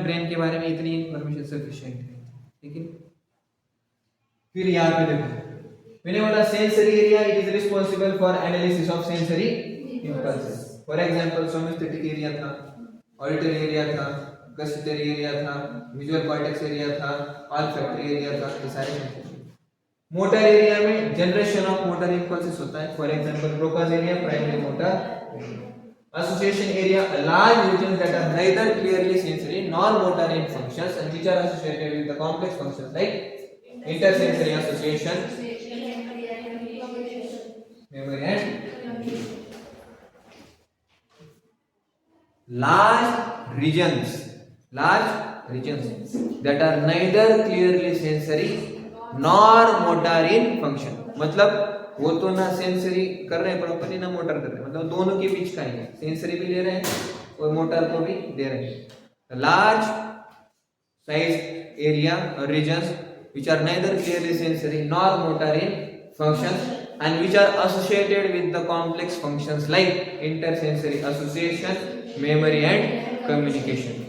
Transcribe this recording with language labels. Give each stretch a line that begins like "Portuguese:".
Hindi: Brain के बारे में इतनी इंफॉर्मेशन सफिशिएंट है, ठीक है। फिर यहाँ पे देखो, मैंने बोला sensory area,
English: It is responsible for analysis of sensory impulses.
Hindi: For example सोमेस्थेटिक area था, ऑडिटरी एरिया था, गस्टरी एरिया था, विजुअल कॉर्टेक्स एरिया था, ऑल्फैक्टरी एरिया था, ये सारे सेंसरी। मोटर एरिया में जनरेशन ऑफ मोटर इंपल्सेस होता है, for example Broca's area, primary motor
English: association area, a large regions that are neither clearly sensory nor motor in functions and which are associated with the complex functions like intersensory association, memory and large regions that are neither clearly sensory nor motor in function।
Hindi: मतलब वो तो ना sensory कर रहे हैं properly ना motor कर रहे हैं, मतलब दोनों के बीच का ही है, सेंसरी भी ले रहे हैं और मोटर को भी दे रहे हैं। लार्ज साइज एरिया और regions
English: which are neither clearly sensory nor motor in functions and which are associated with the complex functions like intersensory association, memory and communication।